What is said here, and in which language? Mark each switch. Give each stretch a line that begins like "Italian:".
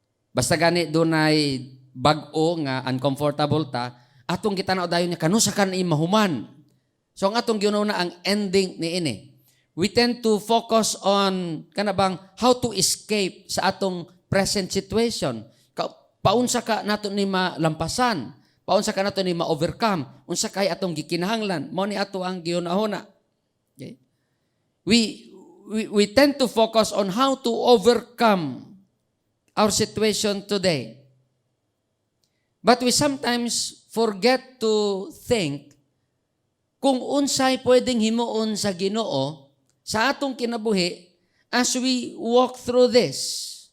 Cebuano: Basta gani dunay bag-o nga uncomfortable ta, atong gitanaw dayon niya kanusa kan mahuman. So ang atong ginuna ang ending ni ini.
English: We tend to focus on
Cebuano: kanabang
English: how to escape
Cebuano: sa atong
English: present situation.
Cebuano: paunsa ka nato ni malampasan, paunsa ka nato ni ma-overcome, unsa kay atong gikinahanglan, mao ni ato ang gihunahuna.
English: Okay? We tend to focus on how to overcome our situation today. But we sometimes forget to think
Cebuano: kung unsay pwedeng himuon sa Ginoo sa atong kinabuhi
English: as we walk through this.